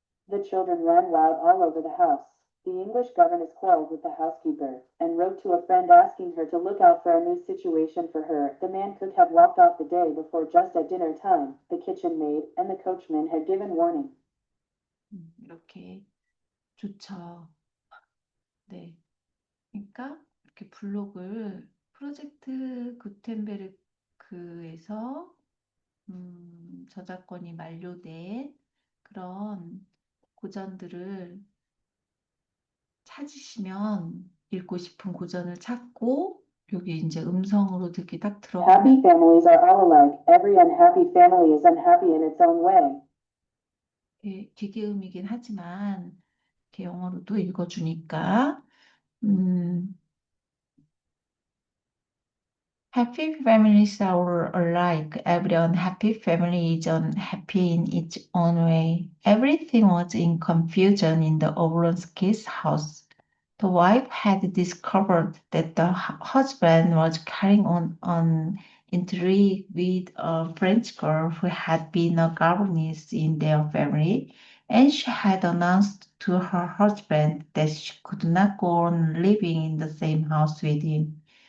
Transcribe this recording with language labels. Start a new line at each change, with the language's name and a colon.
English: The children ran wild all over the house. The English governess quarreled with the housekeeper, and wrote to a friend asking her to look out for a new situation for her. The man cook had walked off the day before just at dinner time. The kitchen maid and the coachman had given warning.
Korean: 이렇게 좋죠. 네. 그러니까 이렇게 블록을 프로젝트 구텐베르크에서 저작권이 만료된 그런 고전들을 찾으시면 읽고 싶은 고전을 찾고 여기 이제 음성으로 듣기 딱
English: Happy families are all alike. Every unhappy family is unhappy in its own way.
Korean: 기계음이긴 하지만 이렇게 영어로도 읽어주니까 음,
English: Happy families are alike. Every unhappy family is unhappy in its own way. Everything was in confusion in the Oblonsky's house. The wife had discovered that the husband was carrying on an intrigue with a French girl who had been a governess in their family, and she had announced to her husband that she could not go on living in the same house with him.